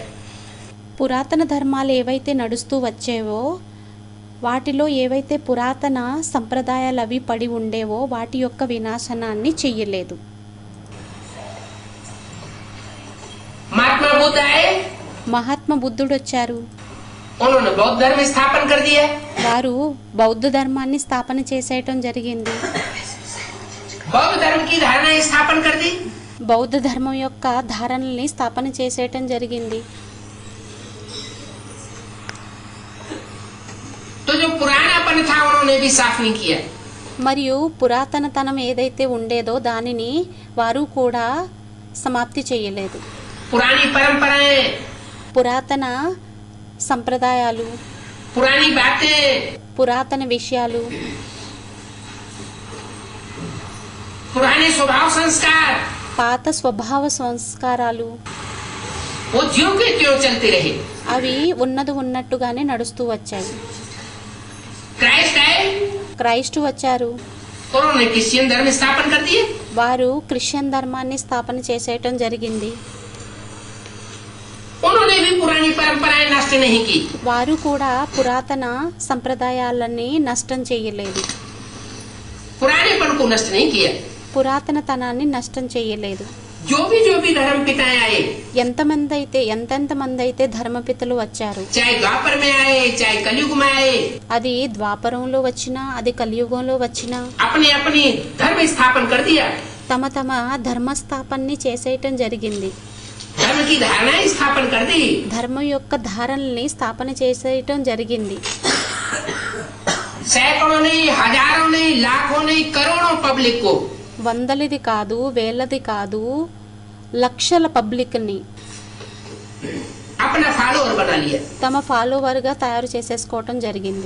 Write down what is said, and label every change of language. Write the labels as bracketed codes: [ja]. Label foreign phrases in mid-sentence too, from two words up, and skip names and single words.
[te] పురాతన ధర్మాలు ఏవైతే నడుస్తూ వచ్చేవో వాటిలో ఏవైతే పురాతన సంప్రదాయాలు అవి పడి ఉండేవో వాటి యొక్క వినాశనాన్ని చెయ్యలేదు. [hi] महात्मा बुद्ध आए, [te] మహాత్మా బుద్ధుడు వచ్చారు. [hi] उन्होंने बौद्ध धर्म स्थापन कर दिया। [te] వారు బౌద్ధ ధర్మాన్ని స్థాపన చేసేయటం జరిగింది. [hi] बौद्ध धर्म की धारणा स्थापन कर दी। [te] బౌద్ధ ధర్మం యొక్క ధారణల్ని స్థాపన చేసేయటం జరిగింది. [hi] तो जो पुरानापन था उन्होंने भी साफ नहीं किया। [te] మరియు పురాతనతనం ఏదైతే ఉండేదో దానిని వారు కూడా సమాప్తి చేయలేదు. [hi] पुरानी परंपराएं, [te] పురాతన సంప్రదాయాలు, [hi] पुरानी बातें, [te] పురాతన విషయాలు, [hi] पुराने स्वभाव संस्कार, [te] పాత స్వభావ సంస్కారాలు [hi] वो ज्यों के त्यों चलते रहे। [te] అవి ఉన్నట్టుగానే నడుస్తూ వచ్చాయి. [hi] क्राइस्ट आए, [te] క్రైస్తు వచ్చారు. [hi] उन्होंने क्रिश्चियन धर्म स्थापन कर दिए। [te] వారు క్రిస్టియన్ ధర్మాన్ని స్థాపన చేసేయటం జరిగింది. [hi] उन्होंने भी पुरानी परंपराएं नष्ट नहीं की। [te] వారు కూడా పురాతన సంప్రదాయాలని నష్టం చేయలేదు. [hi] पुरानेपन को नष्ट नहीं किया। [te] పురాతనతనాన్ని నష్టం చేయలేదు. [hi] जो भी धर्म पिताएं आए, [te] ఎంతెంతమంది అయితే ధర్మపితలు వచ్చారు, [hi] चाहे द्वापर में आए चाहे कलयुग में आए, [te] అది ద్వాపరంలో వచ్చినా అది కలియుగంలో వచ్చినా [hi] अपने अपनी धर्म स्थापन कर दिया। [te] తమ ధర్మస్థాపనని చేసేయటం జరిగింది. [hi] धर्म धर्म की धारणाएं स्थापन कर दी। [te] ధర్మం యొక్క ధారణల్ని స్థాపన చేసేయటం జరిగింది. [hi] सैकड़ों नहीं, हजारों नहीं, लाखों नहीं, करोड़ों पब्लिक को [te] వందలది కాదు, వేలది కాదు, లక్షల పబ్లిక్ని [hi] अपना फॉलोअर बना लिया। [te] తమ ఫాలోవర్గా తయారు చేసేసుకోవటం జరిగింది.